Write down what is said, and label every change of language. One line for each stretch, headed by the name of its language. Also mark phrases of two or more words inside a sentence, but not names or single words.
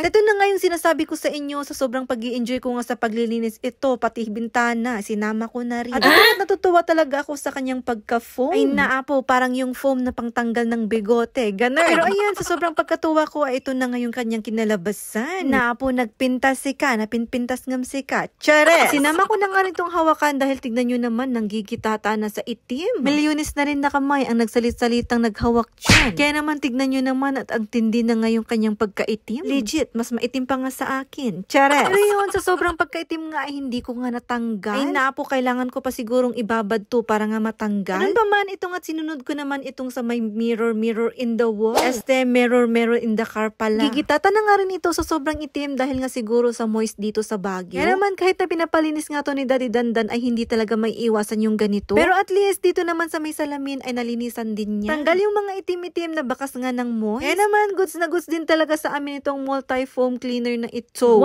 Filipino: At ito na nga yung sinasabi ko sa inyo, sa sobrang pag-i-enjoy ko nga sa paglilinis ito, pati bintana, sinama ko na rin. At natutuwa talaga ako sa kanyang pagka-foam. Ay naapo, parang yung foam na pangtanggal ng bigote, ganun. Pero ayan, sa sobrang pagkatuwa ko, ay ito na nga yung kanyang kinalabasan.
Iloko: Naapo, nagpintas sika, napinpintas ngam sika.
Filipino: Chares! Sinama ko na nga rin itong hawakan dahil tignan nyo naman, nanggigitata na sa itim. Milyones na rin na kamay ang nagsalit-salitang naghawak dyan. Kaya naman, tignan nyo naman at ang tindi na nga yung kanyang pagkaitim. Legit, mas maitim pa nga sa akin. Chares! Pero yun, sa sobrang pagkaitim nga ay hindi ko nga natanggal. Ay napo, kailangan ko pa sigurong ibabad to para nga matanggal. Ganun pa man, ito nga't sinunod ko naman itong sa may
English: mirror in the wall. Mirror in the car pala.
Filipino: Gigitata na nga rin ito sa sobrang itim dahil nga siguro sa moist dito sa Baguio. Kaya naman kahit na pinapalinis nga to ni Daddy Dandan ay hindi talaga may iwasan yung ganito. Pero at least dito naman sa may salamin ay nalinisan din niya. Tanggal yung mga itim-itim na bakas nga ng moist. Kaya naman goods na goods din talaga sa amin itong
English: multi-foam cleaner
Filipino: na ito.